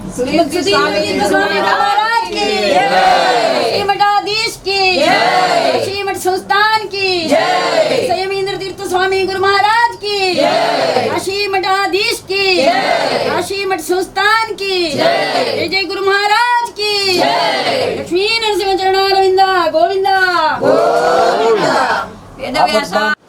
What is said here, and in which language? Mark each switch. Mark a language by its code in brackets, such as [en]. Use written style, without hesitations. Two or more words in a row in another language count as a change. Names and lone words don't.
[hi] मठाधीश की श्री मठ संस्थान की संयमेंद्र तीर्थ स्वामी गुरु महाराज की काशी मठाधीश की काशी मठ संस्थान की जय जय गुरु महाराज की लक्ष्मी नरसिंह चरणारविंदा गोविंदा गोविंदा वेदव्यासा